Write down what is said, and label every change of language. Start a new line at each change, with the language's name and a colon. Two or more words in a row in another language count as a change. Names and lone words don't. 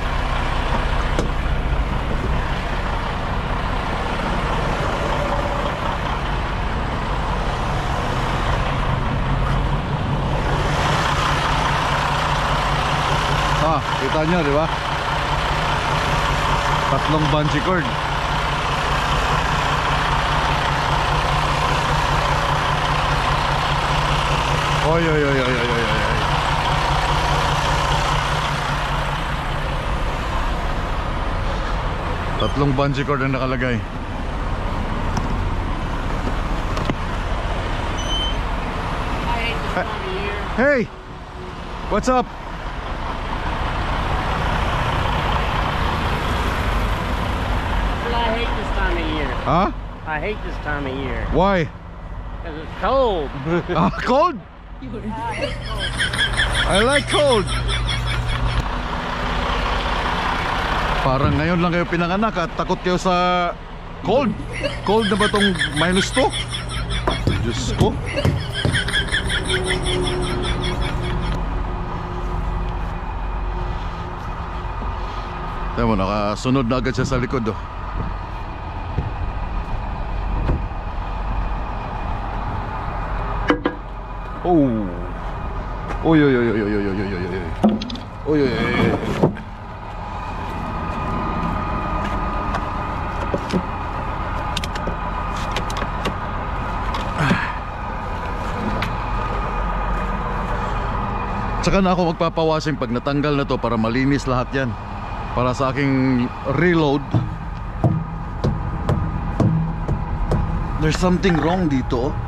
Filipino: Kita nyo, di ba? Tatlong
English: bungee cord.
Filipino: Oy, oy, oy, oy, oy, oy, oy. Tatlong
English: bungee cord
Filipino: ang nakalagay.
English: Hey, what's up? Huh? I hate this time of year Why? because it's cold. Cold? I like cold.
Filipino: Parang ngayon lang kayo pinanganak at takot kayo sa cold. Cold na ba tong -2? Diyos ko. Tiyan mo, nakasunod na agad siya sa likod oh. Oh. Oy oy oy oy oy oy oy oy oy. Oy oy oy. Tsaka na ako magpapawashing pag natanggal na to para malinis lahat yan. Para sa aking reload.
English: There's something wrong
Filipino: dito oh.